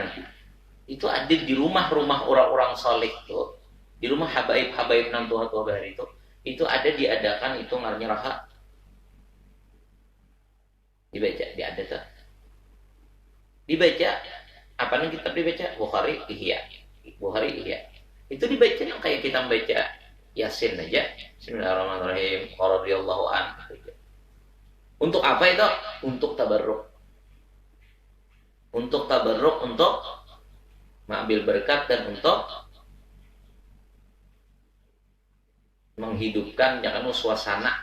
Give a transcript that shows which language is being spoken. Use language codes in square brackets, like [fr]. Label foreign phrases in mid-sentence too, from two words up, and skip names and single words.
[id] Itu ada di rumah-rumah orang-orang saleh tuh. [bjn] Di rumah habaib-habaib nang tua-tua bahari itu ada diadakan itu ngarnya raha. Diada tuh. [id] Dibaca apa nih kitab dibaca? Bukhari Ihya. Itu dibaca yang kayak kita membaca Yasin aja. [ar] Bismillahirrahmanirrahim. Radhiyallahu anhu. [id] Untuk apa itu? Untuk tabarruk. Untuk mengambil berkat dan untuk menghidupkan jangan suasana.